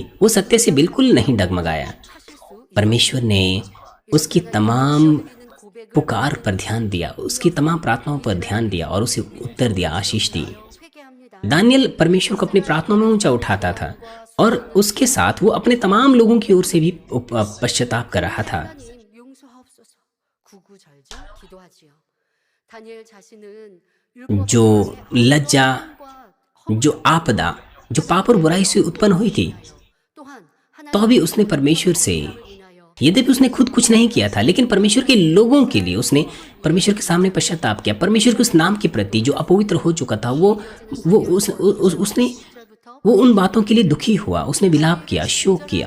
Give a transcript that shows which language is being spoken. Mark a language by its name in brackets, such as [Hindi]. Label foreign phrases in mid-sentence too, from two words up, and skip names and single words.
[Hindi] वो सत्य से बिल्कुल नहीं डगमगाया। परमेश्वर ने उसकी तमाम पुकार पर ध्यान दिया, उसकी तमाम प्रार्थनाओं पर ध्यान दिया और उसे उत्तर दिया, आशीष दी। [Korean] 회개합니다. [Hindi] दानियल परमेश्वर को अपनी प्रार्थनाओं में ऊंचा उठाता था और उसके साथ वो अपने तमाम लोगों की ओर से भी पश्चाताप कर रहा था। [Korean] 하나님 용서하옵소서. 구구절절 기도하지요. 다니엘 자신은 [Hindi] जो लज्जा, जो आपदा जो पाप और बुराई से उत्पन्न हुई थी, तो भी उसने परमेश्वर से, यद्यपि उसने खुद कुछ नहीं किया था, लेकिन परमेश्वर के लोगों के लिए उसने परमेश्वर के सामने पश्चाताप किया। परमेश्वर के उस नाम के प्रति जो अपवित्र हो चुका था, उसने उन बातों के लिए दुखी हुआ, उसने विलाप किया, शोक किया।